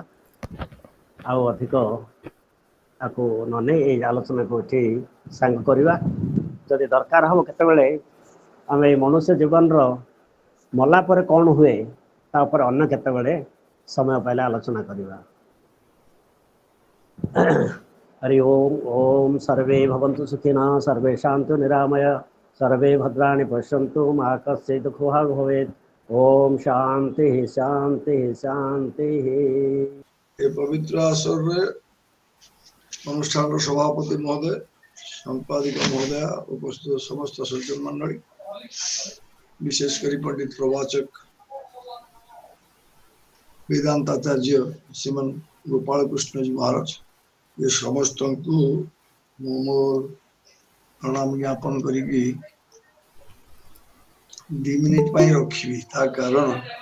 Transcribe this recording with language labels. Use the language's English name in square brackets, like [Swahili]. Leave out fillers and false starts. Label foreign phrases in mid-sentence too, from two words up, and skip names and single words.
[Odia] ଆଉ ଅଧିକ ଆକୁ ନ ନେଇ ଏଇ ଆଲୋଚନାକୁ ଏଠି ସାଙ୍ଗ କରିବା। ଯଦି ଦରକାର ହେବ କେତେବେଳେ ଆମେ ଏଇ ମନୁଷ୍ୟ ଜୀବନର ମଲା ପରେ କ'ଣ ହୁଏ ତା ଉପରେ ଅନ୍ୟ କେତେବେଳେ ସମୟ ପାଇଲେ ଆଲୋଚନା କରିବା। [Sanskrit] हरि ओम ओम सर्वे भवन्तु सुखिनः, सर्वे शान्तु निरामय, सर्वे भद्राणि पश्यन्तु, मा कश्चित् दुःखभाग् भवेत्। ओम शांति शांति शांति। [Odia] ଏ ପବିତ୍ର ଆସର ଅନୁଷ୍ଠାନ ସଭାପତି ମହୋଦୟ, ସମ୍ପାଦିକା ମହୋଦୟ, ଉପସ୍ଥିତ ସମସ୍ତ ସଜ୍ଜନ ମଣ୍ଡଳୀ, ବିଶେଷକରି ପଣ୍ଡିତ ପ୍ରବାଚକ ବେଦାନ୍ତାଚାର୍ଯ୍ୟ ଶ୍ରୀମନ ଗୋପାଳ କୃଷ୍ଣ ଜୀ ମହାରାଜ, ଏ ସମସ୍ତ କୋ ମୋର ପ୍ରଣାମ ଜ୍ଞାପନ କରି 2 ମିନିଟ ରଖି।